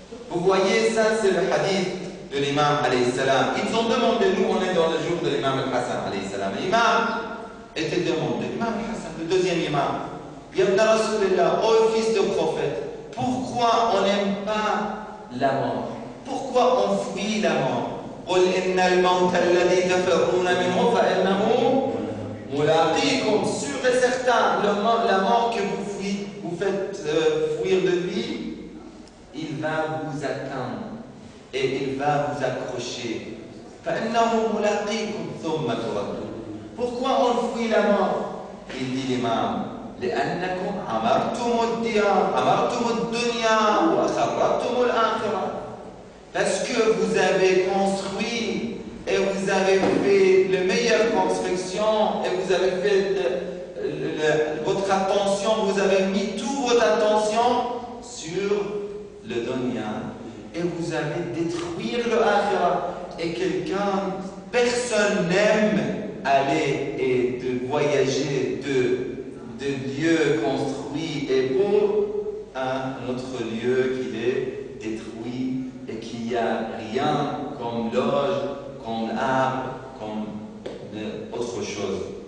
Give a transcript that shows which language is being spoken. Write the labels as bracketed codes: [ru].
[fr] Vous voyez, ça c'est le hadith de l'imam alayhi salam. Ils ont demandé, nous on est dans le jour de l'imam al-Hassan alayhi salam. L'imam était demandé, l'imam al-Hassan, le deuxième imam, Yabna Rasulullah, ô fils de prophète, pourquoi on n'aime pas la mort? Pourquoi on fuit la mort? [ar] قل إن الموت الذي تفرون منه فإنه ملاقيكم. [fr] Sûr et certain, la mort que vous faites fuir de lui, il va vous atteindre et il va vous accrocher. [ar] فإنه ملاقيكم ثم تردون. [fr] Pourquoi on fuit la mort? Il dit l'imam [ar] لأنكم عمرتم الديار عمرتم الدنيا وخربتم الآخرة. [fr] Parce que vous avez construit et vous avez fait la meilleure construction et vous avez fait votre attention, vous avez mis toute votre attention sur le dunya et vous allez détruire le akhira. Et personne n'aime aller et de voyager de lieux construits et beaux à un autre lieu qui est détruit et qu'il n'y a rien comme loge, comme arbre, comme autre chose.